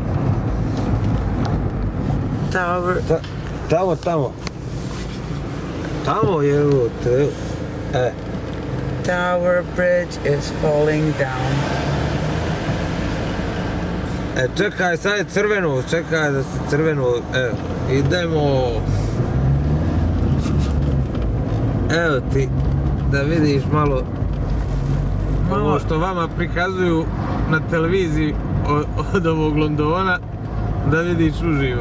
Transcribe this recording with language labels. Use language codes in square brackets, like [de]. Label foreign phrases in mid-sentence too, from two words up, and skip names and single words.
[sr] Tamo. Tamo je ovo, [en] Tower Bridge is falling down. [sr] Čekaj, sad je crveno, čekaj da se crveno, evo, idemo. Evo ti, da vidiš malo ovo što vama prikazuju na televiziji od ovog Londona, da vidiš uživo.